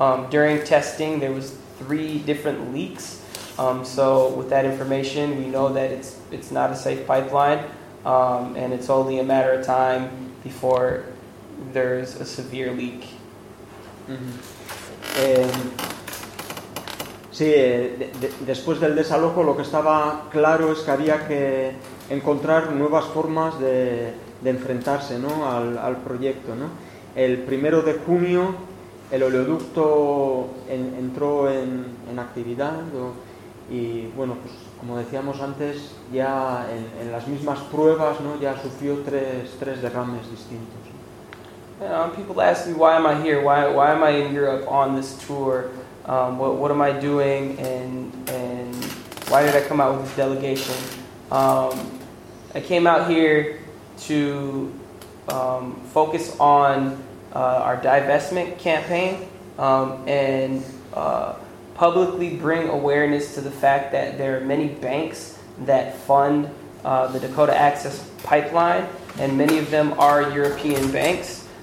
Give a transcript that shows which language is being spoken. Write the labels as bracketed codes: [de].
[en] During testing, there was 3 different leaks. So with that information, we know that it's not a safe pipeline, and it's only a matter of time before there's a severe leak. Mm-hmm. [es] Sí, después del desalojo, lo que estaba claro es que había que encontrar nuevas formas de enfrentarse, ¿no?, al proyecto, ¿no? El primero de junio el oleoducto entró en actividad, ¿no?, y bueno, pues como decíamos antes, ya en las mismas pruebas, ¿no?, ya sufrió tres derrames distintos. [en] You know, people ask me, why am I here? Why am I in Europe on this tour? What am I doing? And why did I come out with this delegation? I came out here to focus on our divestment campaign and publicly bring awareness to the fact that there are many banks that fund the Dakota Access Pipeline, and many of them are European banks.